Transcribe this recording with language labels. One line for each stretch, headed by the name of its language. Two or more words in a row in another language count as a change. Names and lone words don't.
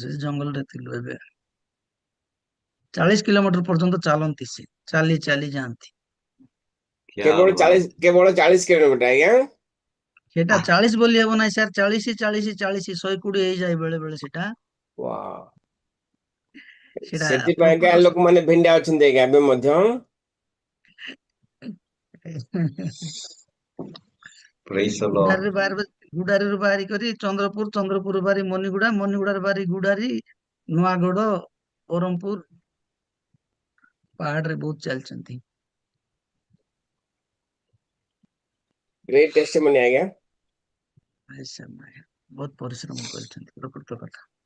Odia: ସେ ଜଙ୍ଗଲରେ ଥିଲୁ ଏବେ। 40 କିଲୋମିଟର ପର୍ଯ୍ୟନ୍ତ ଚାଲନ୍ତି ସେ। ଚାଲି ଚାଲି ଯାଆନ୍ତି। क्या କେବଳ बात 40 କିଲୋମିଟର ଆଜ୍ଞା। ସେଟା 40 ବୋଲି ହେବ ନାହିଁ ସାର୍, 40 40 40 120 ହେଇଯାଏ ବେଳେ ବେଳେ ସେଟା। ୱାଓ। ସେଟା ସେଥିପାଇଁକା ପ୍ରକୃତ ଲୋକମାନେ ଭେଣ୍ଡା ଅଛନ୍ତି ଆଜ୍ଞା ଏବେ ମଧ୍ୟ।
English: Praise the Lord.
Odia: ଗୁଡାରେ ଗୁଡାରିରୁ ବାହାରି କରି ଚନ୍ଦ୍ରପୁର, ଚନ୍ଦ୍ରପୁର ବାହାରି ମନିଗୁଡା, ମନିଗୁଡାରେ ବାହାରି ଗୁଡାରି, ନୂଆଗଡ, ବ୍ରହ୍ମପୁର ପାହାଡରେ ବହୁତ ଚାଲିଛନ୍ତି।
English: great testimony ଆଜ୍ଞା।
Odia: ବହୁତ ପରିଶ୍ରମ କରିଛନ୍ତି, ପ୍ରକୃତ କଥା।